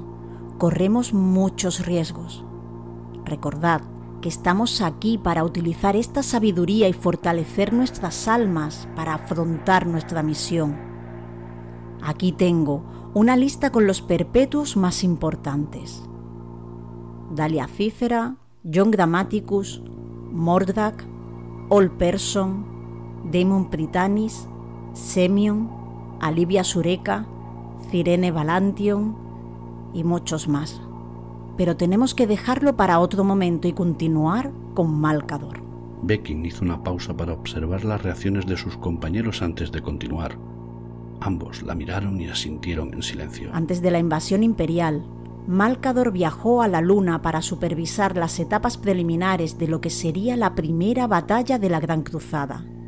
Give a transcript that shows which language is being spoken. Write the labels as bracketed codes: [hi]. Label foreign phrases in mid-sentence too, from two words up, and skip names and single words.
[es] Corremos muchos riesgos. Recordad que estamos aquí para utilizar esta sabiduría y fortalecer nuestras almas para afrontar nuestra misión. Aquí tengo una lista con los perpetuos más importantes: Dalia Cícera, John Grammaticus, Mordrak, Ol Person, Daemon Prytanis, Semion, Alivia Sureka, Cirene Valantion y muchos más. Pero tenemos que dejarlo para otro momento y continuar con Malcador. Bekin hizo una pausa para observar las reacciones de sus compañeros antes de continuar. Ambos la miraron y asintieron en silencio. Antes de la invasión imperial, Malcador viajó a la Luna para supervisar las etapas preliminares de lo que sería la primera batalla de la Gran Cruzada.